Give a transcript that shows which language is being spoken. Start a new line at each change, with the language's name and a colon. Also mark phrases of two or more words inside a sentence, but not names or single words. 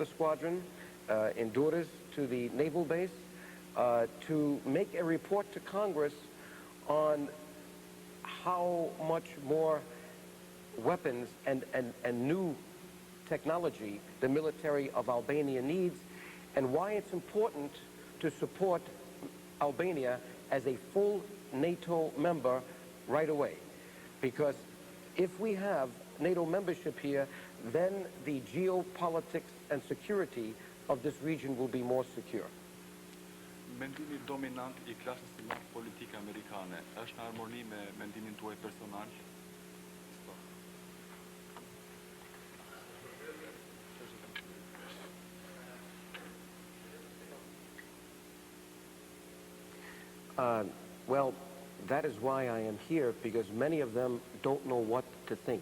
English: squadron, Endurance to the naval base, to make a report to Congress on how much more weapons and new technology the military of Albania needs, and why it's important to support Albania as a full NATO member right away. Because if we have NATO membership here, then the geopolitics and security of this region will be more secure.
Albanian: Mendimi dominant I klasës së lartë politike amerikane është në harmoni me mendimin tuaj personal?
English: Well, that is why I am here, because many of them don't know what to think.